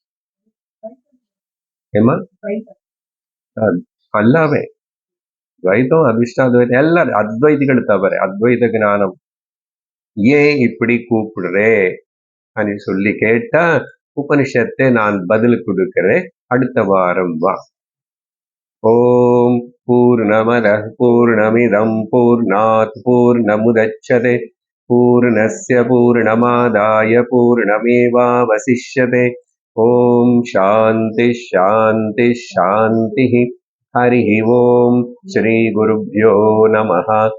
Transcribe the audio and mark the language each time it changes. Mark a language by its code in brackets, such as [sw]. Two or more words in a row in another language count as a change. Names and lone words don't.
[ta] ஏமா எல்லாமே துவைத்தம் அதிர்ஷ்டாத்வைத்தம் எல்லாரும் அத்வைதிகள் தவிர அத்வைத ஞானம் ஏன் இப்படி கூப்பிடுறே అని சொல்லி கேட்டா உபனிஷத்தை நான் பதில் கொடுக்கிறேன், அடுத்த வாரம் வா. [sa] ओम् पूर्णमदः पूर्णमिदं पूर्णात् पूर्णमुदच्यते पूर्णस्य पूर्णमादाय पूर्णमेवावशिष्यते. ओम् शान्ति शान्ति शान्ति. हरिः ओम श्री गुरुभ्यो नमः.